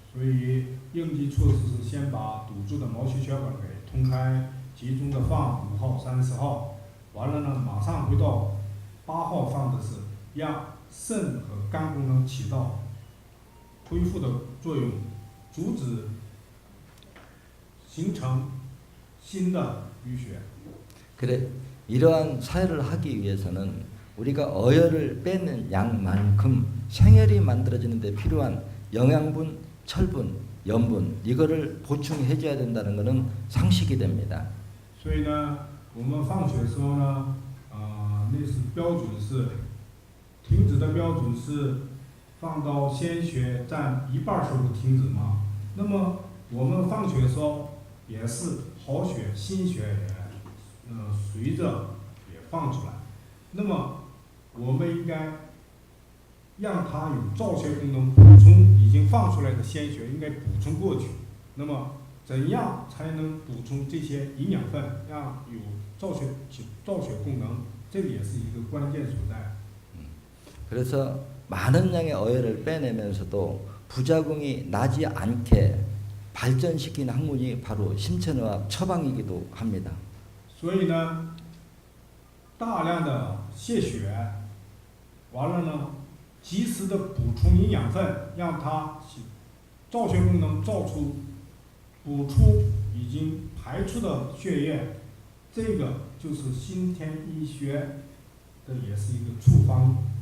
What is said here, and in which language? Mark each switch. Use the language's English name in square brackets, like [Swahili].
[Chinese] 所以应急措施是先把堵住的毛细血管给通开，集中的放5号、30号，完了呢，马上回到8号放的是让肾和肝功能起到恢复的作用，阻止形成新的淤血。 [Korean] 그래 이러한 사혈을 하기 위해서는 우리가 어혈을 빼는 양만큼 생혈이 만들어지는 데 필요한 영양분, 철분, 염분 이거를 보충해 줘야 된다는 것은 상식이 됩니다. [Chinese] 所以呢，我们放血的时候呢，那是标准是停止的标准是放到鲜血占1半时候停止嘛。那么我们放血的时候也是好血、新血也随着也放出来。那么我们应该让它有造血功能，补充已经放出来的鲜血，应该补充过去。那么怎样才能补充这些营养分，让有造血功能？这个也是一个关键所在。 [Korean] 그래서 많은 양의 어혈을 빼내면서도 부작용이 나지 않게 발전시킨 학문이 바로 심천의학 처방이기도 합니다. [Chinese] 所以呢，大量的泄血，完了呢，及时的补充营养分，让它造血功能补出已经排出的血液，这个就是新田医学的也是一个处方。